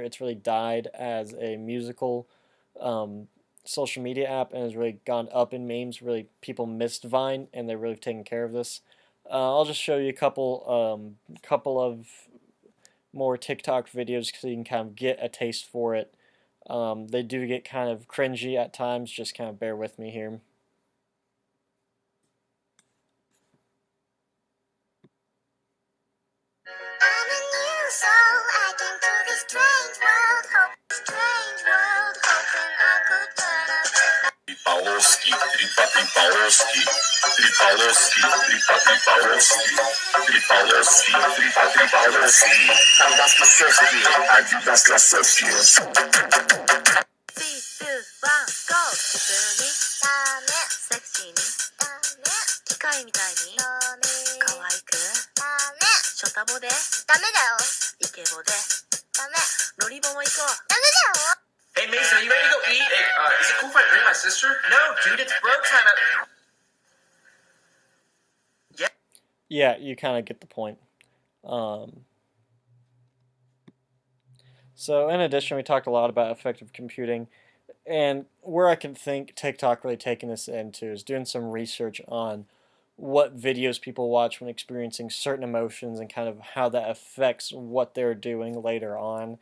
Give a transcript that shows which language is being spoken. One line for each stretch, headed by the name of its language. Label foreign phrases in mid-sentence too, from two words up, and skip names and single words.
English: It's really died as a musical social media app and has really gone up in memes. Really, people missed Vine, and they're really taking care of this. I'll just show you a couple of more TikTok videos so you can kind of get a taste for it. They do get kind of cringy at times. Just kind of bear with me here. Tripaloski, tripaloski, tripaloski, tripaloski, tripaloski, tripaloski. Adidas Klasoski, Adidas Klasoski. 3, 2, 1, go!
Japanese: 普通にダメセクシーにダメ機械みたいにダメ可愛くダメショタボでダメだよイケボでダメロリボも行こうダメだよ
English: Hey Mason, are you ready to go eat? Hey, is it cool if I bring my sister? No, dude, it's bro time. Yeah, you kind of get the point. So in addition, we talked a lot about effective computing, and where I can think TikTok really taking this into is doing some research on what videos people watch when experiencing certain emotions and kind of how that affects what they're doing later on.